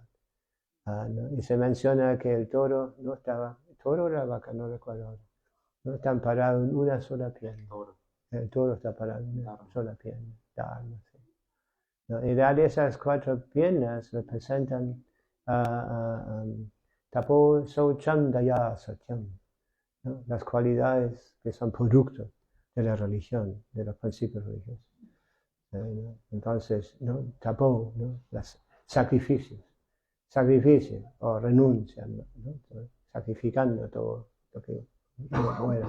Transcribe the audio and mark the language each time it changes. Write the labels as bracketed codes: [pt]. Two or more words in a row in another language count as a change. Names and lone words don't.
[es] ¿No? Y se menciona que el toro no estaba, el toro o la vaca, no recuerdo ahora. No están parados en una sola pierna. El toro está parado en una sola pierna. Sí. ¿No? Y dar esas 4 piernas representan [sa] तपो शौचम् दया सत्यम्, [es] ¿no? Las cualidades que son producto de la religión, de los principios religiosos. ¿No? Entonces, ¿no? Tapo, ¿no? Los sacrificio o renuncia, ¿no? Sacrificando todo lo que muera.